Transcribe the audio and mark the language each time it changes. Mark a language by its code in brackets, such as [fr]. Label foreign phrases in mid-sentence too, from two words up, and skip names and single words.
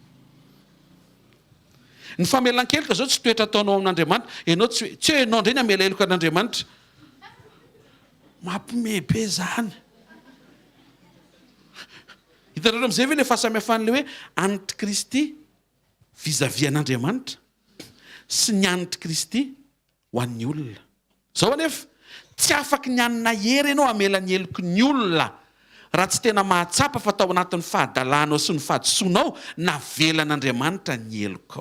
[mg] Ny famelan-keloka zao tsy toetra ataonao amin'Andriamanitra. Ianao tsy hoe ianao indray ny amela heloka an'Andriamanitra. Mampime be zany. Hitanareo amin'izay ve ilay fahasamihafan'ilay hoe anitry Kristy vis-à-vis an'Andriamanitra sy ny anitry Kristy ho an'ny olona. Zao anefa tsy afaka ny anina hery ianao amela ny heloko ny olona raha tsy tena mahatsapa fa tao anatin'ny fahadalanao sy ny fahadisoanao navelan'Andriamanitra ny helokao.